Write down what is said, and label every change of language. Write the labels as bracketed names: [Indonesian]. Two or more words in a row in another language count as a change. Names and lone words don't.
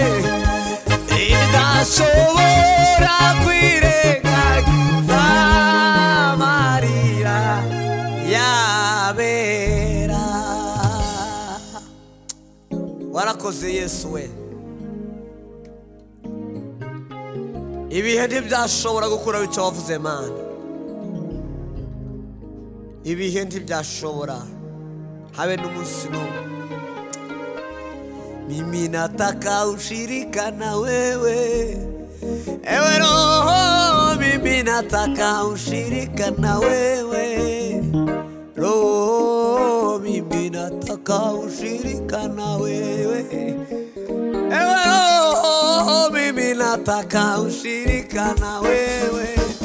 [Kinyarwanda] idashobora kwirengagiza amarira yabera warakoze Yesu we ibihe ntibyashobora gukuraho icyo wavuze Mana ibihe ntibyashobora habe n'umunsi n'umwe [Swahili] mimi nataka ushirika na wewe [Kinyarwanda] ewe Roho [Swahili] mimi nataka ushirika na wewe Roho mimi nataka ushirika na wewe Ewe Roho, mimi nataka ushirika na wewe.